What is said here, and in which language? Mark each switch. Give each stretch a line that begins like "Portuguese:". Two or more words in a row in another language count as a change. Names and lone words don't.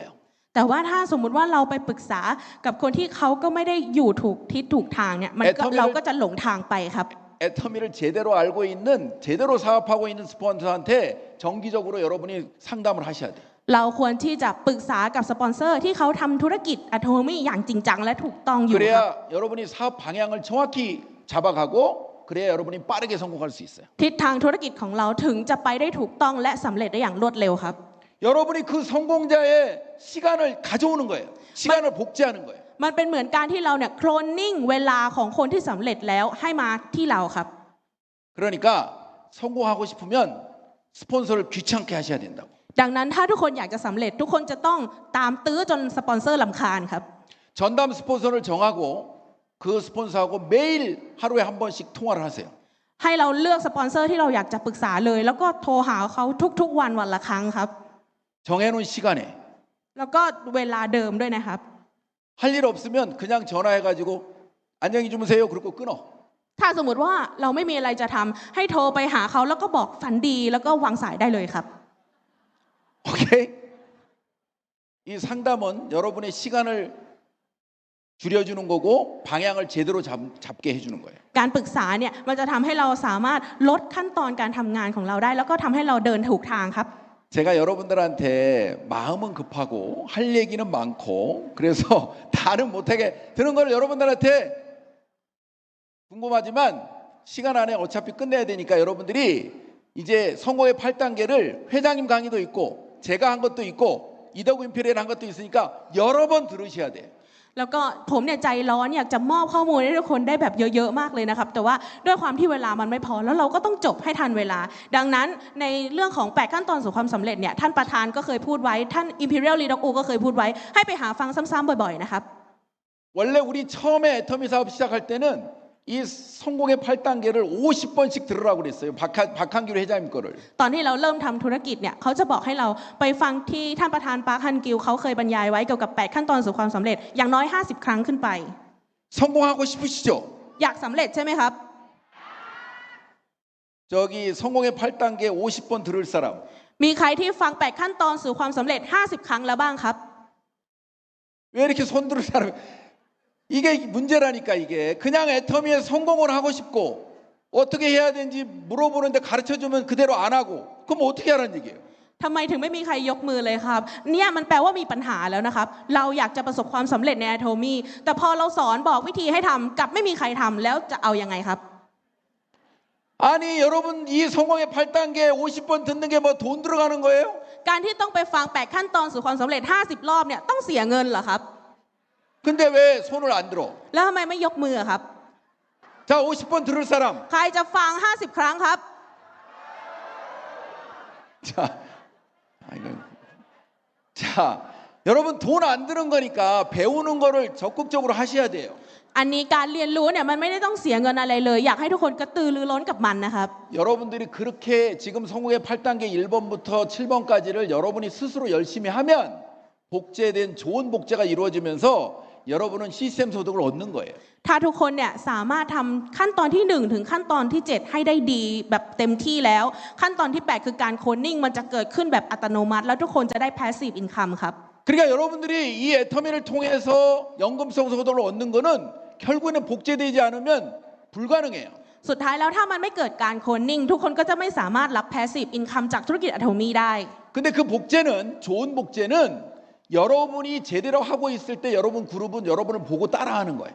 Thai: แต่ว่าถ้าสมมุติว่าเราไปปรึกษากับคนที่เขาก็ไม่ได้อยู่ถูกทิศถูกทางเนี่ยเราก็จะหลงทางไปครับ
Korean: 애터미를 제대로 알고 있는 제대로 사업하고 있는 스폰서한테 정기적으로 여러분이 상담을 하셔야 돼요.
Thai: เราควรที่จะปรึกษากับสปอนเซอร์ที่เขาทำธุรกิจอะโทมี่อย่างจริงจังและถูกต้องอยู่ครับ
Korean: 그래야 여러분이 사업 방향을 정확히 잡아가고 그래야 여러분이 빠르게 성공할 수 있어요.
Thai: ทิศทางธุรกิจของเราถึงจะไปได้ถูกต้องและสำเร็จได้อย่างรวดเร็วครับ
Korean: 여러분이 그 성공자의 시간을 가져오는 거예요. 시간을 복제하는 거예요.
Thai: มันเป็นเหมือนการที่เราเนี่ยโคลนนิ่งเวลาของคนที่สำเร็จแล้วให้มาที่เราครับ
Korean: 그러니까 성공하고 싶으면 스폰서를 귀찮게 하셔야 된다고.
Thai: ดังนั้นถ้าทุกคนอยากจะสำเร็จทุกคนจะต้องตามตื้อจนสปอนเซอร์รำคาญครับ
Korean: 전담 스폰서를 정하고 그 스폰서하고 매일 하루에 한 번씩 통화를 하세요.
Thai: ให้เราเลือกสปอนเซอร์ที่เราอยากจะปรึกษาเลยแล้วก็โทรหาเขาทุกๆวันละครั้งครับ
Korean: 정해놓은 시간에
Thai: แล้วก็เวลาเดิมด้วยนะครับ
Korean: 할 일 없으면 그냥 전화해가지고 안녕히 주무세요. 그리고 끊어.
Thai: ถ้าสมมติว่าเราไม่มีอะไรจะทำให้โทรไปหาเขาแล้วก็บอกฝันดีแล้วก็วางสายได้เลยครับ
Korean: 오케이? 이 상담은 여러분의 시간을 줄여주는 거고 방향을 제대로 잡게 해주는 거예요.
Thai: การปรึกษาเนี่ยมันจะทำให้เราสามารถลดขั้นตอนการทำงานของเราได้แล้วก็ทำให้เราเดินถูกทางครับ
Korean: 제가 여러분들한테 마음은 급하고 할 얘기는 많고 그래서 다는 못하게 드는 걸 여러분들한테 궁금하지만 시간 안에 어차피 끝내야 되니까 여러분들이 이제 성공의 8단계를 회장님 강의도 있고 제가 한 것도 있고 이더구 임페리얼 한 것도 있으니까 여러 번 들으셔야 돼요.
Thai: แล้วก็ผมเนี่ยใจร้อนอยากจะมอบข้อมูลให้ทุกคนได้แบบเยอะๆมากเลยนะครับแต่ว่าด้วยความที่เวลามันไม่พอแล้วเราก็ต้องจบให้ทันเวลาดังนั้นในเรื่องของ8ขั้นตอนสู่ความสำเร็จเนี่ยท่านประธานก็เคยพูดไว้ท่าน Imperial Leader U ก็เคยพูดไว้ให้ไปหาฟังซ้ำๆบ่อยๆนะครับ
Korean: 원래 우리 처음에 애터미 사업 시작할 때는 이 성공의 8단계를 50번씩 들으라고 그랬어요. 박한규 회장님 거를.
Thai: ตอนที่เราเริ่มทำธุรกิจเนี่ยเขาจะบอกให้เราไปฟังที่ท่านประธานปาร์คฮันกิลเขาเคยบรรยายไว้เกี่ยวกับ8ขั้นตอนสู่ความสำเร็จอย่างน้อย50 ครั้งขึ้นไป
Korean: 성공하고 싶으시죠?
Thai: อยากสำเร็จใช่ไหมครับ
Korean: 저기 성공의 8단계 50번 들을 사람.
Thai: มีใครที่ฟัง8ขั้นตอนสู่ความสำเร็จ50 ครั้งแล้วบ้างครับ
Korean: 왜 이렇게 손 들을 사람? 이게 문제라니까 이게. 그냥 애터미에 성공을 하고 싶고 어떻게 해야 되는지 물어보는데 가르쳐주면 그대로 안 하고 그럼 어떻게 하라는 얘기예요?
Thai: ทำไมถึงไม่มีใครยกมือเลยครับเนี่ยมันแปลว่ามีปัญหาแล้วนะครับเราอยากจะประสบความสำเร็จในอะโทมี่แต่พอเราสอนบอกวิธีให้ทำกลับไม่มีใครทำแล้วจะเอายังไงครับ
Korean: 아니 여러분 이 성공의 8단계 50번 듣는 게 뭐 돈 들어가는 거예요?
Thai: การที่ต้องไปฟัง8ขั้นตอนสู่ความสำเร็จ50 รอบเนี่ยต้องเสียเงินเหรอครับ
Korean: 근데 왜 손을 안 들어?
Thai: แล้วทำไมไม่ยกมือครับ
Korean: 자 50번 들을 사람.
Thai: ใครจะฟัง50 ครั้งครับ
Korean: 자, 자, 여러분 돈 안 드는 거니까 배우는 거를 적극적으로 하셔야 돼요.
Thai: อันนี้การเรียนรู้เนี่ยมันไม่ได้ต้องเสียเงินอะไรเลยอยากให้ทุกคนกระตือรือร้นกับมันนะครับ
Korean: 여러분들이 그렇게 지금 성공의 8단계 1번부터 7번까지를 여러분이 스스로 열심히 하면 복제된 좋은 복제가 이루어지면서 여러분은 시스템 소득을 얻는 거예요.
Thai: ถ้าทุกคนเนี่ยสามารถทำขั้นตอนที่1ถึงขั้นตอนที่7ให้ได้ดีแบบเต็มที่แล้วขั้นตอนที่8คือการโคดนิ่งมันจะเกิดขึ้นแบบอัตโนมัติแล้วทุกคนจะได้
English: passive income
Thai: ครับ
Korean: 그러니까 여러분들이 이 애터미를 통해서 연금성 소득을 얻는 거는 결국에는 복제되지 않으면 불가능해요.
Thai: สุดท้ายแล้วถ้ามันไม่เกิดการโคนนิ่งทุกคนก็จะไม่สามารถรับ
English: passive income
Thai: จากธุรกิจอะโทมี่ได้
Korean: 근데 그 복제는 좋은 복제는 여러분이 제대로 하고 있을 때 여러분 그룹은 여러분을 보고 따라하는 거예요.